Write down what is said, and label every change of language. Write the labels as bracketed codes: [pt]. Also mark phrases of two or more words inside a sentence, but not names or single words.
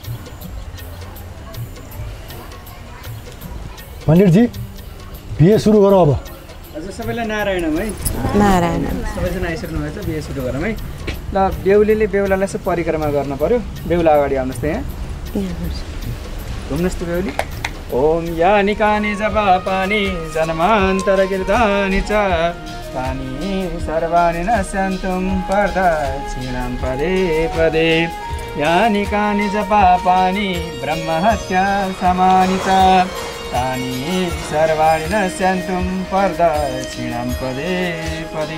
[ne] पण्डितजी बिहे सुरु गरौँ अब। हजुर सबैलाई नारायण है। नारायण। सबैजना आइसक्नुभएछ, बिहे सुरु गरौँ है। ल बेहुलीले बेहुलालाई यसो परिक्रमा गर्न पर्यो। बेहुला अगाडि आउनुहोस् त यहाँ। घुम्नुहोस् त बेहुली। [sa] ओम यानि कानि जप पानी जन्मान्तर कीर्तनि च तानि सर्वाणि नश्यन्तुं प्रदक्षिणां पदे पदे यानि कानि जप पानी ब्रह्महत्या समानि च तानि सर्वाणि नश्यन्तुं प्रदक्षिणां पदे पदे।